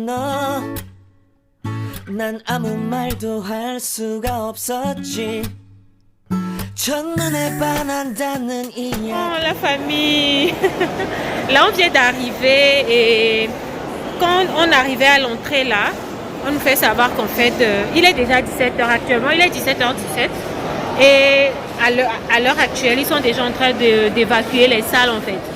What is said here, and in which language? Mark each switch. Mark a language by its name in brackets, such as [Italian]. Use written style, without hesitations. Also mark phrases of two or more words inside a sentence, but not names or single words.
[Korean] 너 난 아무 말도 할 수가 없었지 첫눈에 반한다는 이야기 [French] Oh la famille. Là on vient d'arriver et quand on arrivait à l'entrée là, on nous fait savoir qu'en fait il est déjà 17h actuellement, il est 17h17 et à l'heure actuelle ils sont déjà en train d'évacuer les salles en fait.